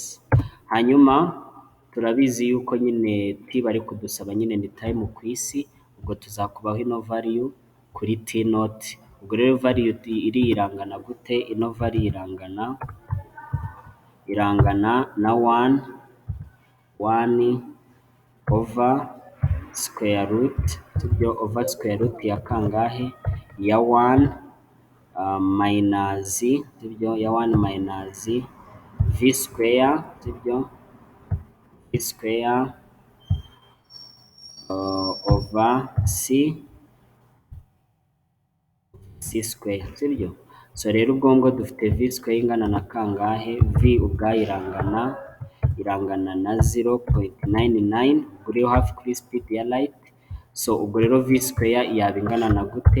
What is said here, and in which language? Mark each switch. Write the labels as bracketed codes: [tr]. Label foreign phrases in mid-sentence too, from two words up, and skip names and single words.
[rw] Hanyuma turabizi yuko nyine t bari kudusaba nyine ni time ku isi, ubwo tuzakubaho ino value kuri [en] t naught. [rw] Ubwo rero value iri irangana gute? Ino value irangana na 1 [en] over square root, [rw] sibyo? Over [en] square root [rw] ya kangahe? Ya 1 minus, sibyo? Ya 1 [en] minus v square, [rw] sibyo? [en] V square over c square, [rw] sibyo? So rero ubwo ngo dufite [en] v square [rw] ingana na kangahe? V ubwayo irangana na 0.99, ubwo rero hafi kuri speed ya light. So ubwo rero [en] v square [rw] yaba ingana na gute?